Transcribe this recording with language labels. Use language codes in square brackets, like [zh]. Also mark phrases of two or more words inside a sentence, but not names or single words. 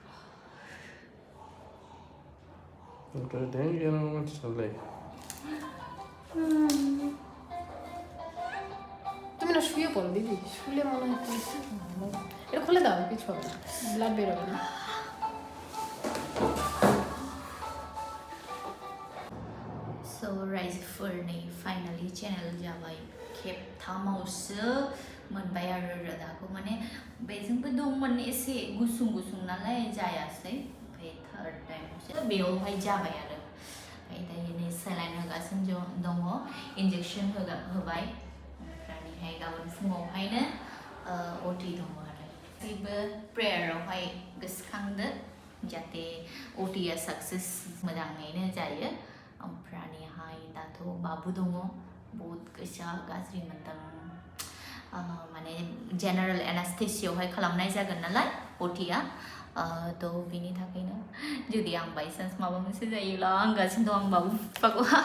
[bn] ওটা দেখে আমার চলে তুমি না শুয়ে পড়ো দিদি শুলে মনে হয় এটা খুলে দাও কিছু হবে না ব্লাড বেরোবে না [brx] So raijwfwr ni [en] finally channel [brx] jabai khep थामावसो मोनबाय आरो रोदाखौ माने बेजोंबो दंमोन एसे गुसुं गुसुं नालाय जायासै ओमफ्राय थार्ड टाइमसो बेयावहाय जाबाय आरो ओमफ्राय दायो नै सेलाइन होगासिनो दङ इन्जेक्सन होबाय ओमफ्रायहाय गाबोन फुङावहायनो अटि दङ आरो गासैबो प्रेयारावहाय गोसोखांदो जाहाथे अटिया साक्सेस मोजाङैनो जायो ओमफ्रायहाय दाथ' बाबु दङ बहुत गोसा गाज्रि मोनदों माने जेनेरेल एनास्थेसियावहाय खालामनाय जागोन नालाय अटिया थ' बिनि थाखायनो जुदि आं बायसान्स माबा मोनसे जायोब्ला आंगासिनो दं आं बाबु बिफाखौ